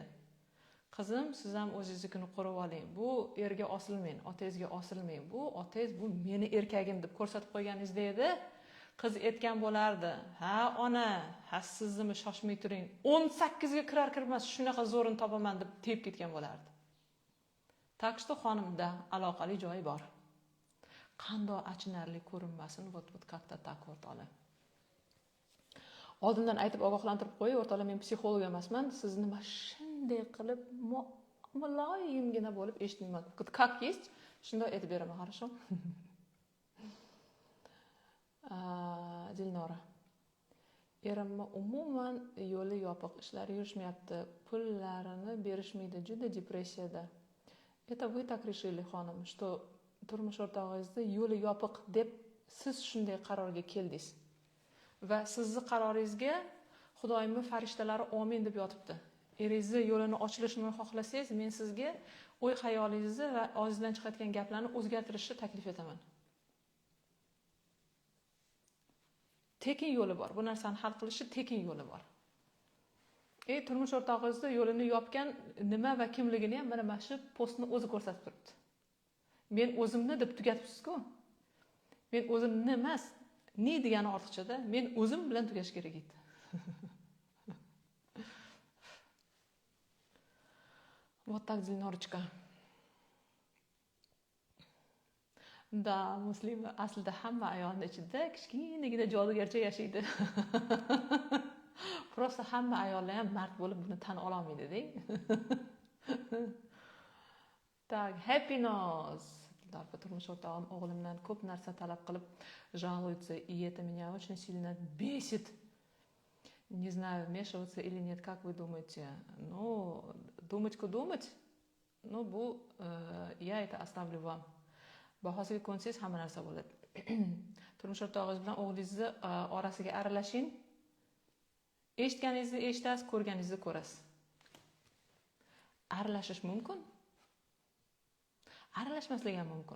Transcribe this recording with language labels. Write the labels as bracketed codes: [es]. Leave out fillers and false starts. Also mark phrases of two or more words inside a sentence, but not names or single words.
[uz] Qizim, siz ham o'zingiznikini qurib oling. Bu erga osilmang, otangizga osilmang. Bu otangiz, bu meni erkagim deb ko'rsatib qo'yganingizda edi, qiz aytgan bo'lardi. Ha, ona, ha sizni shoshmay turing. 18 ga kirar-kirmas shunaqa zo'rini topaman deb tep ketgan bo'lardi. [ru] Так что [uz] xonimda aloqali joyi bor. Qanday achinarli ko'rinmasin, [ru] вот как-то так [uz] o'rtoqlar. Oldindan aytib ogohlantirib qo'yay, o'rtoqlar, men psixolog emasman. Sizni nima shunday qilib muloyimgina bo'lib eshitmayman. [ru] Как есть, [uz] shunday aytib beraman, хорошо? Dilnora. Erimni umuman yo'li yopiq, ishlari yurishmayapti, pullarini berishmaydi, juda depressiyada. [ru] Это вы так решили, [uz] xonim, что turmush o'rtog'ingizni yo'li yopiq deb siz shunday qarorga keldingiz. Va sizni qaroringizga Xudoyimning farishtalari amin deb yotibdi. Eringizni yo'lini ochilishini xohlasangiz, men sizga o'y hayolingizni va og'zingizdan chiqayotgan gaplarni o'zgartirishni taklif etaman. Tekin yo'li bor. Bu narsani hal qilishni tekin yo'li bor. Turmush o'rtog'ingizni yo'lini yopgan nima va kimligini ham mana shu postni o'zi ko'rsatib turibdi. Men o'zimni deb tugatibsiz-ku. Men o'zimni emas, ni degani ortiqchada, men o'zim bilan tugash kerak edi. [ru] Вот так, Dilnorочка. [uz] Da, muslima aslida hamma ayolning ichida kichkinagina jodugarcha yashaydi. Просто hamma ayollar ham mard bo'lib buni tan ola olmaydi-da. [ru] Так, happiness. [uz] Turmush o'rtog'im o'g'limdan ko'p narsa talab qilib [ru] жалуется, и это меня очень сильно бесит. Не знаю, вмешиваться или нет, как вы думаете? Ну, думать. Ну, я это оставлю вам. [uz] Bahosiga ko'nsangiz hamma narsa bo'ladi. Turmush o'rtog'ingiz bilan o'g'lingizni orasiga aralashing. Eshitganingizni eshitasiz, ko'rganingizni ko'rasiz. Aralashish mumkin. Aralashmaslik ham mumkin.